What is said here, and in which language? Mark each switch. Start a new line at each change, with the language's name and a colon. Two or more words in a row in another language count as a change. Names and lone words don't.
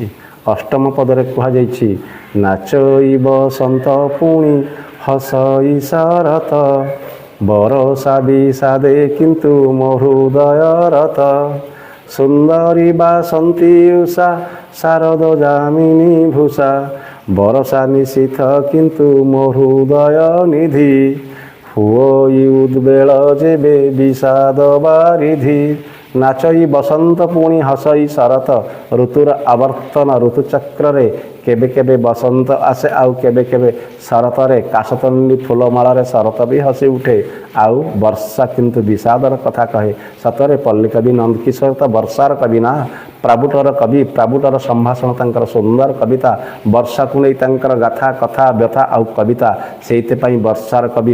Odia: ଅଷ୍ଟମ ପଦରେ କୁହାଯାଇଛି, ନାଚଇ ବସନ୍ତ ପୁଣି ହସଇ ଶରତ, ବରଷା ବିଷାଦେ କିନ୍ତୁ ମୋ ହୃଦୟ ରତ, ସୁନ୍ଦରୀ ବାସନ୍ତୀ ଉଷା ଶାରଦ ଯାମିନୀ ଭୂଷା, ବରଷା ନିଶୀଥ କିନ୍ତୁ ମୋ ହୃଦୟ ନିଧି, ହୁଅଇ ଉଦ୍ବେଳ ଯେବେ ବିଷାଦ ବାରିଧି। ନାଚଇ ବସନ୍ତ ପୁଣି ହସଇ ଶରତ ଋତୁର ଆବର୍ତ୍ତନ ଋତୁଚକ୍ର କେବେ କେବେ ବସନ୍ତ ଆସେ ଆଉ କେବେ କେବେ ଶରତ ରେ କାଶତଣ୍ଡି ଫୁଲମାଳ ଶରତ ଭି ହସି ଉଠେ ଆଉ ବର୍ଷା କିନ୍ତୁ ବିଷାଦର କଥା କହେ। ସତରେ ପଲ୍ଲୀ କବି ନନ୍ଦକିଶୋର ତ ବର୍ଷାର କବି ନା ପ୍ରାବୃଟର କବି ପ୍ରାବୃଟର ସମ୍ଭାଷଣ ତାଙ୍କର ସୁନ୍ଦର କବିତା ବର୍ଷା କୁ ନୁହେଁ ତାଙ୍କର ଗାଥା କଥା ବ୍ୟଥା ଆଉ କବିତା ସେ ବର୍ଷାର କବି